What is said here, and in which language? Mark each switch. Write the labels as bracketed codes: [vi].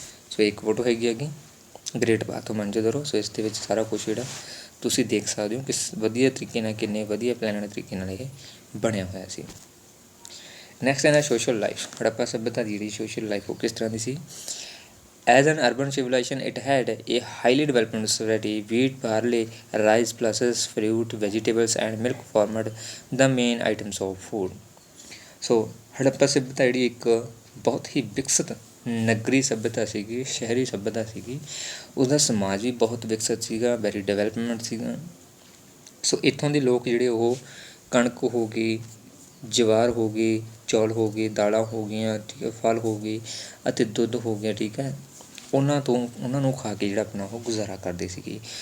[pa] ਸੋ ਇੱਕ ਫੋਟੋ ਹੈਗੀ great bath of Mohenjodaro. ਸੋ ਇਸ ਦੇ ਵਿੱਚ ਸਾਰਾ ਕੁਛ ਜਿਹੜਾ ਤੁਸੀਂ ਦੇਖ ਸਕਦੇ ਹੋ ਕਿਸ ਵਧੀਆ ਤਰੀਕੇ ਨਾਲ, ਕਿੰਨੇ ਵਧੀਆ ਪਲੈਨਡ ਤਰੀਕੇ ਨਾਲ ਇਹ ਬਣਿਆ ਹੋਇਆ ਸੀ। ਨੈਕਸਟ ਹੈ ਸੋਸ਼ਲ ਲਾਈਫ। ਹੜੱਪਾ ਸੱਭਿਅਤਾ ਦੀ ਜਿਹੜੀ ਸੋਸ਼ਲ ਲਾਈਫ ਉਹ ਕਿਸ ਤਰ੍ਹਾਂ ਦੀ ਸੀ। [en] As an urban civilization, it had a highly developed society. Wheat, barley, rice, pulses, fruit, vegetables, and milk formed the main items of food. [pa] So, Harappa ਸੱਭਿਅਤਾ ਜਿਹੜੀ ਇੱਕ ਬਹੁਤ ਹੀ ਵਿਕਸਿਤ ਨਗਰੀ ਸੱਭਿਅਤਾ ਸੀਗੀ, ਸ਼ਹਿਰੀ ਸੱਭਿਅਤਾ ਸੀਗੀ। ਉਹਦਾ ਸਮਾਜ ਵੀ ਬਹੁਤ ਵਿਕਸਿਤ ਸੀਗਾ, [en] very development [pa] ਸੀਗਾ। ਸੋ ਇੱਥੋਂ ਦੇ ਲੋਕ ਜਿਹੜੇ ਉਹ ਕਣਕ ਹੋ ਗਈ, ਜਵਾਰ ਹੋ ਗਈ, ਚੌਲ ਹੋ ਗਏ, ਦਾਲਾਂ ਹੋ ਗਈਆਂ, ਠੀਕ ਹੈ, ਫਲ ਹੋ ਗਏ ਅਤੇ ਦੁੱਧ ਹੋ ਗਿਆ, ਠੀਕ ਹੈ, ਉਹਨਾਂ ਨੂੰ ਖਾ ਕੇ ਜਿਹੜਾ ਆਪਣਾ ਉਹ ਗੁਜ਼ਾਰਾ ਕਰਦੇ ਸੀਗੇ।